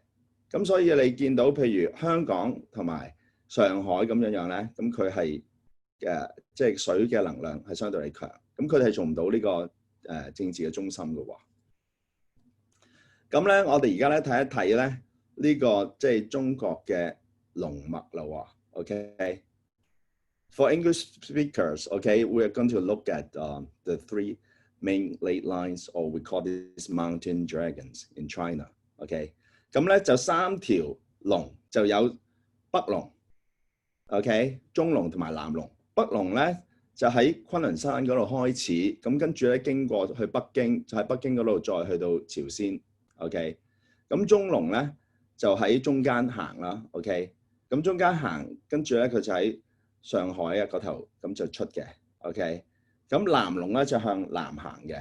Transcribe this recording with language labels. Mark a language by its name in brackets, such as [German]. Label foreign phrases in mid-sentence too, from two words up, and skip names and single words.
[Cantonese] 咁所以你見到譬如香港同埋上海咁樣樣咧，咁佢係即係水嘅能量係相對嚟強，咁佢哋係做唔到呢個政治嘅中心嘅喎。咁咧，我哋而家咧睇一睇咧呢個即係中國嘅龍脈啦喎。 [English] OK， For English speakers, okay, we are going to look at the 3 main ley lines, or we call this mountain dragons in China. [Cantonese] OK。咁咧就3條龍，就有北龍、OK、中龍同埋南龍。北龍咧就喺昆侖山嗰度開始，咁跟住咧經過去北京，就喺北京嗰度再去到朝鮮。OK， 咁中龍咧就喺中間行啦。OK， 咁中間行，跟住咧佢就喺上海啊嗰頭咁就出嘅。OK， 咁南龍咧就向南行嘅。